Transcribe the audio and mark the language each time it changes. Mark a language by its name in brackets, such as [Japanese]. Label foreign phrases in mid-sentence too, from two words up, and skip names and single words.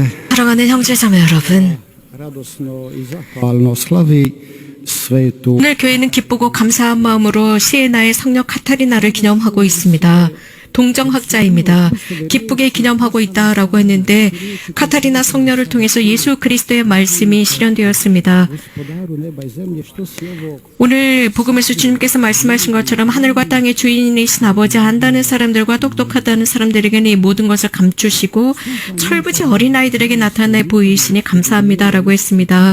[Korean] 사랑하는 형제자매 여러분, [Croatian] radosno i zahvalno slavi svetu [Korean] 오늘 교회는 기쁘고 감사한 마음으로 시에나의 성녀 카타리나를 기념하고 있습니다. 동정학자입니다. 기쁘게 기념하고 있다라고 했는데 카타리나 성녀를 통해서 예수 그리스도의 말씀이 실현되었습니다. 오늘 복음에서 주님께서 말씀하신 것처럼 하늘과 땅의 주인이신 아버지, 안다는 사람들과 똑똑하다는 사람들에게는 이 모든 것을 감추시고 철부지 어린아이들에게 나타내 보이시니 감사합니다라고 했습니다.